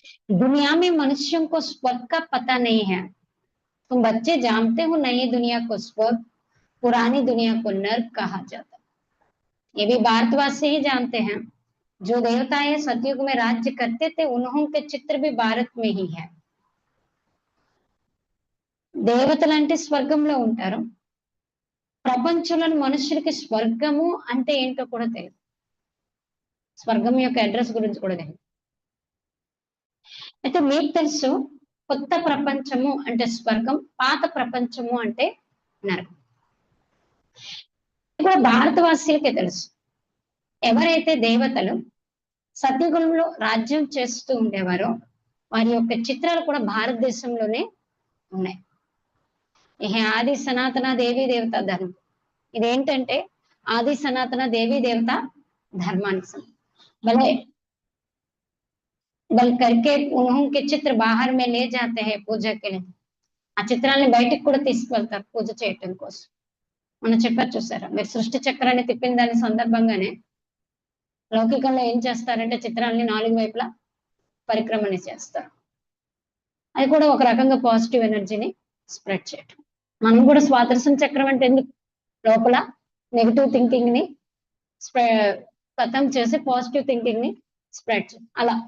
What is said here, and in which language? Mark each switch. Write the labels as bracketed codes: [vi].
[hi] दुनिया में मनुष्यों को स्वर्ग का पता नहीं है। तुम बच्चे जानते हो नई दुनिया को स्वर्ग, पुरानी दुनिया को नर्क कहा जाता है। ये भी भारतवासी ही जानते हैं, जो देवताएं सतयुग में राज्य करते थे उन्हों के चित्र भी भारत में ही है। [te] దేవతలు అంటే స్వర్గంలో ఉంటారు, ప్రపంచంలోని మనుషులకి స్వర్గము అంటే ఏంటో కూడా తెలియదు, స్వర్గం యొక్క అడ్రస్ గురించి కూడా తెలియదు. అయితే మీకు తెలుసు, కొత్త ప్రపంచము అంటే స్వర్గం, పాత ప్రపంచము అంటే నరకం. ఇప్పుడు భారతవాసీలకే తెలుసు, ఎవరైతే దేవతలు సత్యుగంలో రాజ్యం చేస్తూ ఉండేవారో వారి యొక్క చిత్రాలు కూడా భారతదేశంలోనే ఉన్నాయి. ఇది ఆది సనాతన దేవీ దేవత ధర్మం. ఇదేంటంటే ఆది సనాతన దేవీ దేవత ధర్మానికి భలే [hi] बल करके उनके चित्र बाहर में ले जाते हैं पूजा के लिए. [te] ఆ చిత్రాన్ని బయటికి కూడా తీసుకెళ్తారు పూజ చేయటం కోసం. మనం చెప్పారు చూసారా, మీరు సృష్టి చక్రాన్ని తిప్పిన దాని సందర్భంగానే లౌకికంలో ఏం చేస్తారంటే చిత్రాన్ని 4 వైపులా పరిక్రమణ చేస్తారు. అది కూడా ఒక రకంగా పాజిటివ్ ఎనర్జీని స్ప్రెడ్ చేయటం. మనం కూడా స్వాదర్శన చక్రం అంటే ఎందుకు, లోపల నెగిటివ్ థింకింగ్ ని ఖతం చేసి పాజిటివ్ థింకింగ్ ని స్ప్రెడ్ చేయాలి.